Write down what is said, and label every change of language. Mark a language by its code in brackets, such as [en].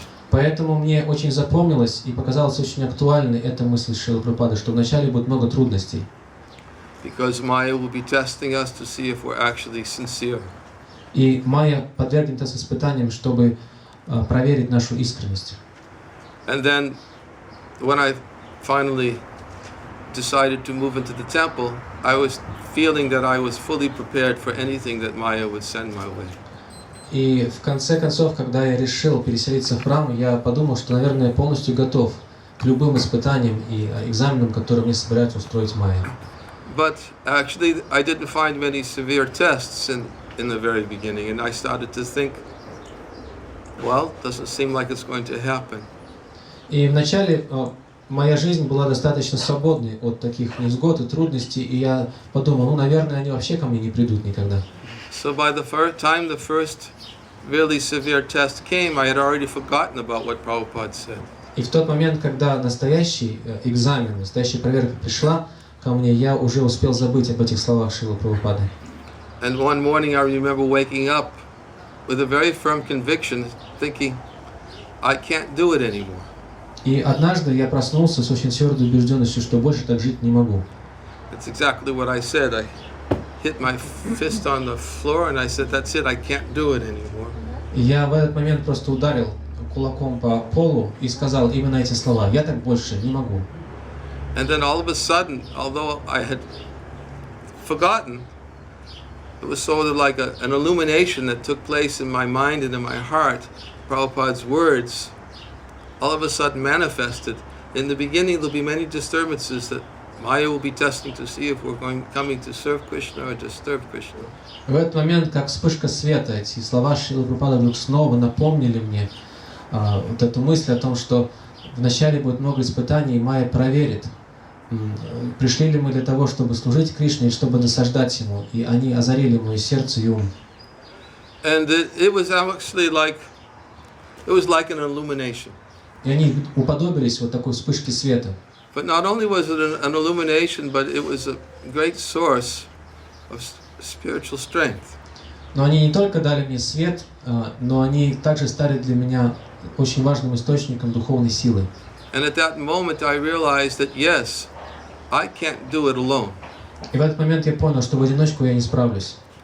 [ru] Поэтому мне очень запомнилось и показалось очень актуальной эта мысль Шрилы Прабхупады, что вначале будет много трудностей. [en] Because Maya will be testing us to see if we're actually sincere. [ru] И Майя подвергнет нас испытаниям, чтобы проверить нашу искренность. [en] And then, when I finally decided to move into the temple, I was feeling that I was fully prepared for anything that Maya would send my way. [ru] И в конце концов, когда я решил переселиться в храм, я подумал, что, наверное, полностью готов к любым испытаниям и экзаменам, которые мне собираются устроить Майя. [en] But actually, I didn't find many severe tests in the very beginning, and I started to think, well, doesn't seem like it's going to happen. [ru] И вначале моя жизнь была достаточно свободной от таких невзгод и трудностей, и я подумал, наверное, они вообще ко мне не придут никогда. [en] So by the time the first really severe test came, I had already forgotten about what Prabhupada said. [ru] И в тот момент, когда настоящий экзамен, настоящая проверка пришла ко мне, я уже успел забыть об этих словах Шрилы Прабхупады. [en] And one morning I remember waking up with a very firm conviction, thinking, I can't do it anymore. [ru] И однажды я проснулся с очень твердой убежденностью, что больше так жить не могу. [en] It's exactly what I said. I hit my fist on the floor and I said, that's it, I can't do it anymore. [ru] И я в этот момент просто ударил кулаком по полу и сказал именно эти слова: я так больше не могу. [en] And then all of a sudden, although I had forgotten. It was sort of like an illumination that took place in my mind and in my heart. Prabhupada's words all of a sudden manifested. In the beginning there'll be many disturbances that Maya will be testing to see if we're coming to serve Krishna or disturb Krishna. [ru] В этот момент, как вспышка света, эти слова Шрилы Прабхупады вдруг снова напомнили мне вот эту мысль о том, что вначале будет много испытаний, и Майя проверит, пришли ли мы для того, чтобы служить Кришне и чтобы досаждать Ему, и они озарили мое сердце и ум. [en] And it was actually like an illumination. [ru] И они уподобились вот такой вспышке света. [en] But not only was it an illumination, but it was a great source of spiritual strength. [ru] Но они не только дали мне свет, но они также стали для меня очень важным источником духовной силы. [en] And at that moment I realized that yes, I can't do it alone. [ru] И в этот момент я понял, что в одиночку я не справлюсь.